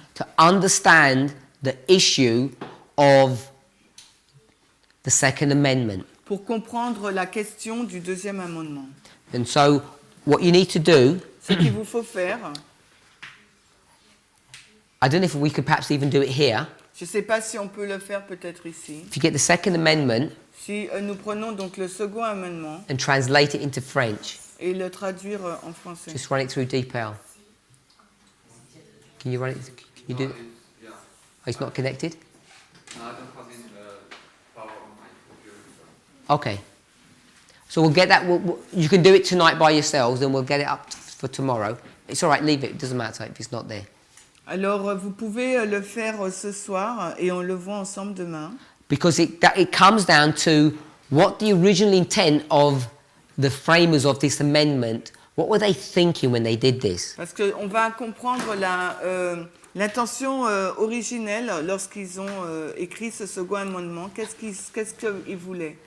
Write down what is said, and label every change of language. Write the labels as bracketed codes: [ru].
[en] To understand the issue of the Second Amendment. [fr] Pour comprendre la question du deuxième amendement. [en] And so what you need to do, [fr] Ce qu'il vous faut faire, [en] I don't know if we could perhaps even do it here. [fr] je ne sais pas si on peut le faire peut-être ici. [en] If you get the Second Amendment [fr] Si nous prenons donc le second amendement [en] and translate it into French, [fr] et le traduire en français. [en] just run it through DeepL. Can you run it? Can you do it? Yeah. Oh, it's not connected? No, I don't have in power on my computer. So. Okay. So we'll get that. You can do it tonight by yourselves, and we'll get it up for tomorrow. It's all right. Leave it. It doesn't matter if it's not there. [fr] Alors vous pouvez le faire ce soir et on le voit ensemble demain. [en] Because it comes down to what the original intent of the framers of this amendment. What were they thinking when they did this? [fr] Parce qu'on va comprendre l'intention originelle lorsqu'ils ont écrit ce second amendement. Qu'est-ce qu'ils voulaient?